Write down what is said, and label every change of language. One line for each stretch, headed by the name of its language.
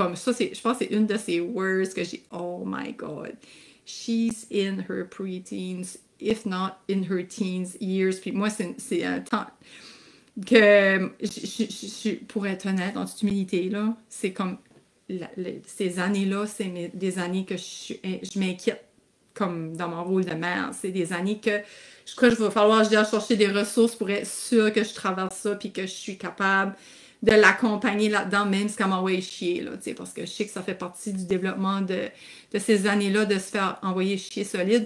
French: Comme ça, je pense que c'est une de ces words que j'ai,
English: oh my God. She's in her preteens, if not in her teens years.
French: Puis moi, c'est un temps que, pour être honnête, en toute humilité, là, c'est comme, ces années-là, c'est des années que je m'inquiète comme dans mon rôle de mère. C'est des années que je crois que je vais falloir que je dois chercher des ressources pour être sûre que je traverse ça puis que je suis capable de l'accompagner là-dedans, même si elle m'envoie chier, là, parce que je sais que ça fait partie du développement de ces années-là de se faire envoyer chier solide.